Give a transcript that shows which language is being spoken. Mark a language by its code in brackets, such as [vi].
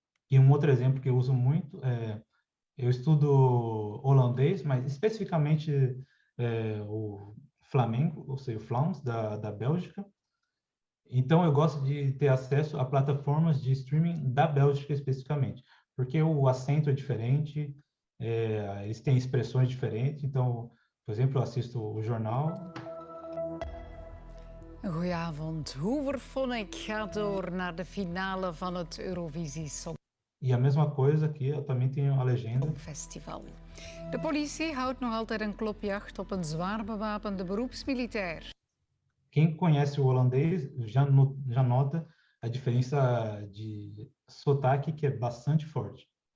[pt] E um outro exemplo que eu uso muito eu estudo holandês, mas especificamente o Flamengo, ou seja, o Vlaams da Bélgica. Então eu gosto de ter acesso a plataformas de streaming da Bélgica especificamente, porque o acento é diferente, eles têm expressões diferentes. Então, por exemplo, eu assisto o jornal. [nl] Goedenavond. Hooverphonic gaat door naar de finale van het Eurovisie Song. [pt] E a mesma coisa aqui, eu também tenho a legenda. [nl] Festival. De politie houdt nog altijd een klopjacht op een zwaar bewapende beroepsmilitair. [pt] Quem conhece o holandês já nota a diferença de sotaque, que é bastante forte.